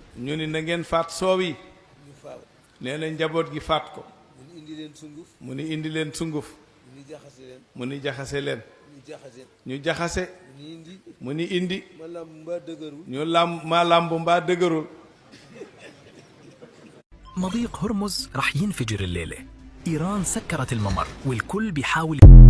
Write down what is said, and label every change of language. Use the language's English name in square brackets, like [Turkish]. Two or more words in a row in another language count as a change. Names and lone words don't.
[Wolof] ñu ni na ngeen faat soow yi. nee na njaboot gi faat ko. mu ni indi leen sunguf. mu ni indi leen sunguf. mu ni jaxase leen. ñu jaxase. mu ni indi. ñu làmb mbaa dëgërul. [Arabic] مضيق هرمز رح ينفجر الليلة. إيران سكرت الممر والكل بيحاول